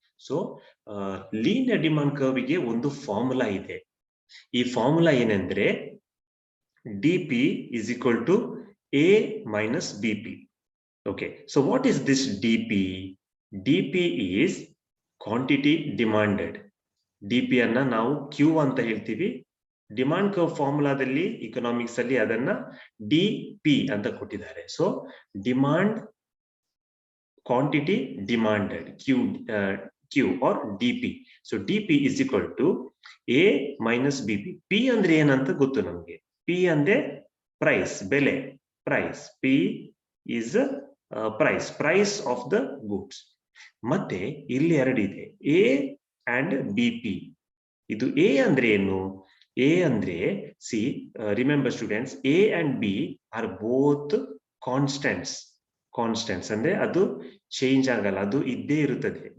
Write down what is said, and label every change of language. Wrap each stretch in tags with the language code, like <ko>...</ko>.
<kn>So linear demand curve ಗೆ ಒಂದು formula ಇದೆ. ಈ ಫಾರ್ಮುಲಾ ಏನಂದ್ರೆ</kn> <en>dp is equal to a minus bp. Okay, so what is this dp? dp is quantity demanded.</en> <kn>dp ಅನ್ನ ನಾವು q ಅಂತ ಹೇಳ್ತೀವಿ. ಡಿಮಾಂಡ್ ಕರ್ವ್ ಫಾರ್ಮುಲಾದಲ್ಲಿ ಇಕನಾಮಿಕ್ಸ್ ಅಲ್ಲಿ ಅದನ್ನ dp ಅಂತ ಕೊಟ್ಟಿದ್ದಾರೆ. So demand quantity demanded q or dp.</kn> <en>So dp is equal to a minus bp. p</en> <kn>ಅಂದ್ರೆ ಏನಂತ ಗೊತ್ತು ನಮಗೆ.</kn> <en>p</en> <kn>ಅಂದ್ರೆ ಪ್ರೈಸ್, ಬೆಲೆ, price.</kn> <en>p is price of the goods.</en> <kn>ಮತ್ತೆ ಇಲ್ಲಿ ಎರಡಿದೆ, a and bp. ಇದು a ಅಂದ್ರೆ ಏನು? a ಅಂದ್ರೆ</kn> <en>remember students, a and b are both</en> <kn>constants ಅಂದ್ರೆ ಅದು ಚೇಂಜ್ ಆಗಲ್ಲ, ಅದು ಇದ್ದೇ ಇರುತ್ತದೆ.</kn>